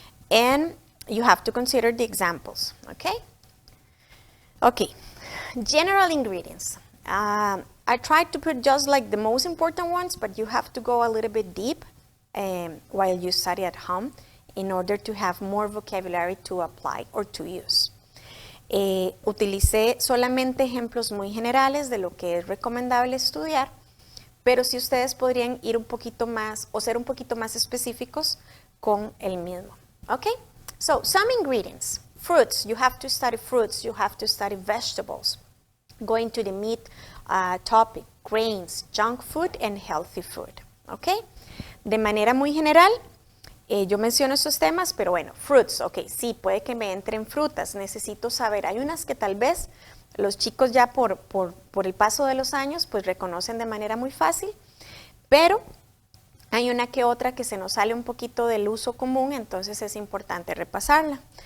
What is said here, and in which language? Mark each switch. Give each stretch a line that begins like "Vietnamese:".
English: And you have to consider the examples. ¿Ok? Ok. General ingredients. I tried to put just like the most important ones, but you have to go a little bit deep while you study at home in order to have more vocabulary to apply or to use.
Spanish: Utilicé solamente ejemplos muy generales de lo que es recomendable estudiar, pero si ustedes podrían ir un poquito más o ser un poquito más específicos con el mismo.
English: Okay? So, some ingredients. Fruits, you have to study fruits, you have to study vegetables. Going to the meat topic, grains, junk food and healthy food. ¿Ok?
Spanish: De manera muy general, yo menciono estos temas, pero bueno, fruits, ok, sí, puede que me entren frutas, necesito saber, hay unas que tal vez los chicos ya por el paso de los años, pues reconocen de manera muy fácil, pero hay una que otra que se nos sale un poquito del uso común, entonces es importante repasarla.